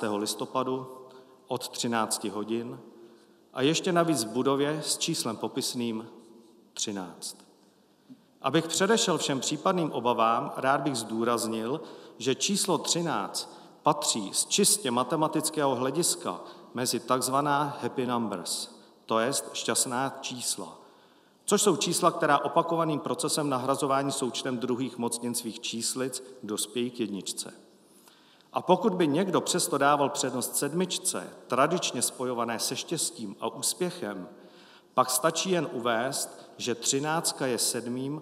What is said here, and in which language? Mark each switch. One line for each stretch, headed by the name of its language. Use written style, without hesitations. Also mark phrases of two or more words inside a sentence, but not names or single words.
Czech: listopadu od 13 hodin a ještě navíc v budově s číslem popisným 13. Abych předešel všem případným obavám, rád bych zdůraznil, že číslo 13 patří z čistě matematického hlediska mezi takzvaná
English: happy numbers,
Czech: to jest šťastná čísla. což jsou čísla, která opakovaným procesem nahrazování součtem druhých mocnin svých číslic dospějí k jedničce. A pokud by někdo přesto dával přednost sedmičce, tradičně spojované se štěstím a úspěchem, pak stačí jen uvést, že 13 je 7.